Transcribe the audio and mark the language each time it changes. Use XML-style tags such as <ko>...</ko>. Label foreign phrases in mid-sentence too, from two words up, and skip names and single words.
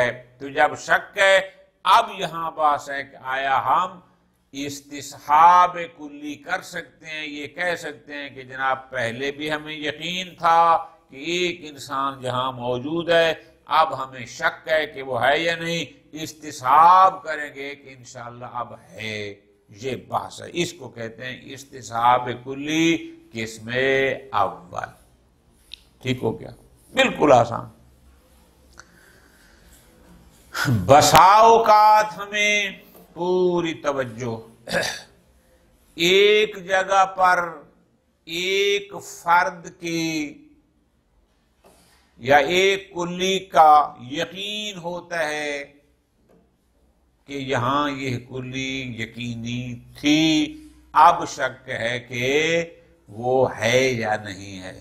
<ur>تو جب شک ہے، اب یہاں بات ہے کہ آیا ہم استصحاب کلی کر سکتے ہیں، یہ کہہ سکتے ہیں کہ جناب پہلے بھی ہمیں یقین تھا کہ ایک انسان جہاں موجود ہے، اب ہمیں شک ہے کہ وہ ہے یا نہیں، استصحاب کریں گے کہ</ur> <ar>انشاءاللہ</ar> <ur>اب ہے۔ یہ بحث ہے، اس کو کہتے ہیں استصحاب کلی قسم اول۔ ٹھیک ہو گیا؟ بالکل آسان۔ بسا اوقات ہمیں پوری توجہ ایک جگہ پر ایک فرد کی یا ایک کلی کا یقین ہوتا ہے کہ یہاں یہ کلی یقینی تھی، اب شک ہے کہ وہ ہے یا نہیں ہے۔</ur>